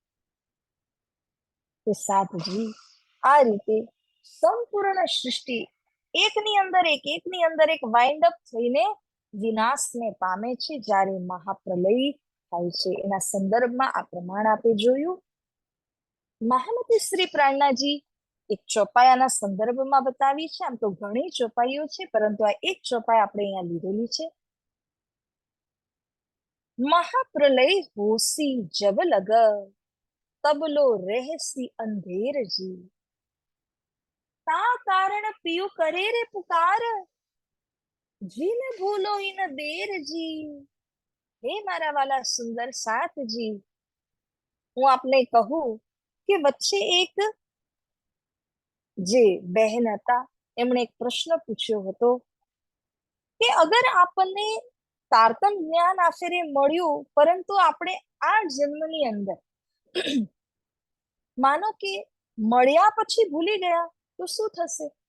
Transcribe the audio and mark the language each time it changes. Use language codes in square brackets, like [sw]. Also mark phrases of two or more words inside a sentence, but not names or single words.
[gu] તે સાતજી આ રીતે સંપૂર્ણ સૃષ્ટિ એકની અંદર એક [en] wind up [gu] થઈને વિનાશને પામે છે જ્યારે મહાપ્રલય થાય છે. એના સંદર્ભમાં આ પ્રમાણ આપે જોયું. મહામતી શ્રી પ્રાણનાજી એક ચોપાયાના સંદર્ભમાં બતાવી છે. આમ તો ઘણી ચોપાઈઓ છે, પરંતુ આ એક ચોપાઈ આપણે અહીંયા લીધેલી છે. [hi] महाप्रलय होसी जब लग तबलो रहसी अंधेर जी ता कारण पियु करे रे पुकार जिन भूलो इन देर जी. [gu] હે મારા વાલા સુંદર સાથજી, હું આપને કહું કે વચ્ચે એક જે બહેન હતા એમણે એક પ્રશ્ન પૂછ્યો હતો કે અગર આપણને તારતમ જ્ઞાન આખરે મળ્યું, પરંતુ આપણે આ જન્મની અંદર માનો કે મળ્યા પછી ભૂલી ગયા તો શું થશે?